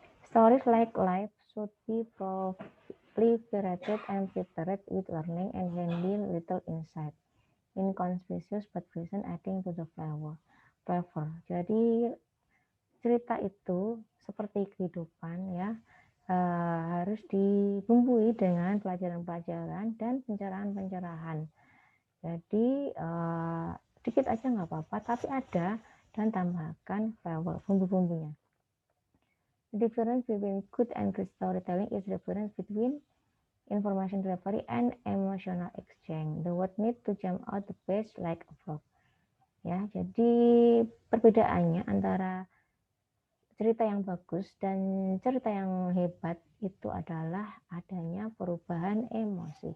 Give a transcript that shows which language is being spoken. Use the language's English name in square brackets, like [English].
[English] Stories like life should be proliferated and prepared with learning and handy little insight. Inconspicuous but present adding to the flavor. [Indonesian] Jadi cerita itu seperti kehidupan, ya, harus dibumbui dengan pelajaran-pelajaran dan pencerahan-pencerahan. Jadi sedikit aja nggak apa-apa, tapi ada, dan tambahkan flavor, bumbu-bumbunya. [English] The difference between good and great storytelling is the difference between information delivery and emotional exchange. The word need to jump out the page like a frog. [Indonesian] Ya, jadi perbedaannya antara cerita yang bagus dan cerita yang hebat itu adalah adanya perubahan emosi.